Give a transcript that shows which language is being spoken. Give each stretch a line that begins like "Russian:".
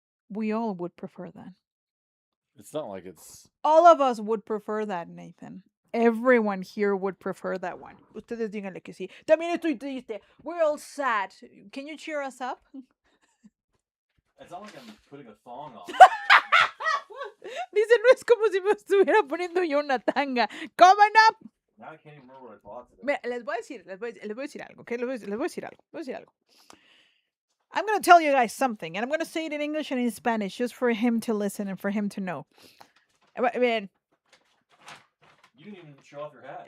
English: We all would prefer that. It's not like it's... All of us would prefer that, Nathan. Everyone here would prefer that one.
Spanish: Ustedes díganle que sí. También estoy triste.
English: We're all sad. Can you cheer us up? It's not like I'm putting a thong on.
Spanish: Dice, no es como si me estuviera poniendo yo una tanga.
English: Coming up. Now I can't even remember what I bought today.
Spanish: Mira, les voy a decir algo, ¿ok? Les voy a decir algo.
English: I'm going to tell you guys something, and I'm going to say it in English and in Spanish, just for him to listen and for him to know.
Spanish: Bien.
English: You didn't even show off your hat.